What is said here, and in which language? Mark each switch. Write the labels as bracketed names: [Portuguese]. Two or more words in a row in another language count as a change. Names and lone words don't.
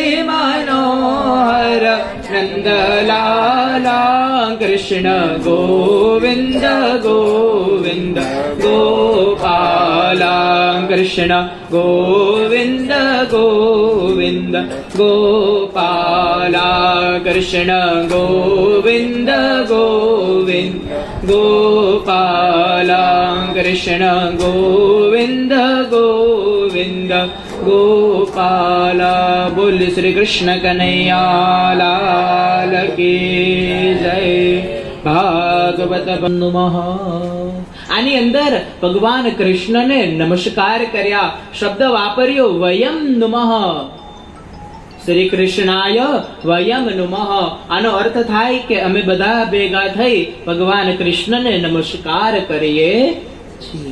[Hindi] मनोहर नन्दलाला कृष्ण गोविन्द गोविन्द गोपाल कृष्ण गोविन्द गोविन्द गोपाल कृष्ण गोविन्द गोविन्द गोपाल कृष्ण गोविन्द गोविन्द गोपाल। बोल श्री कृष्ण कन्हैया लाल की जय। [Sanskrit] भागवत नमः। [Gujarati] આની અંદર ભગવાન કૃષ્ણને નમસ્કાર કર્યા, શબ્દ વાપર્યો [Sanskrit] वयं नुमः, श्री कृष्णाय वयं नुमः. [Gujarati] આનો અર્થ થાય કે અમે બધા ભેગા થઈ ભગવાન કૃષ્ણને નમસ્કાર કરીએ છીએ.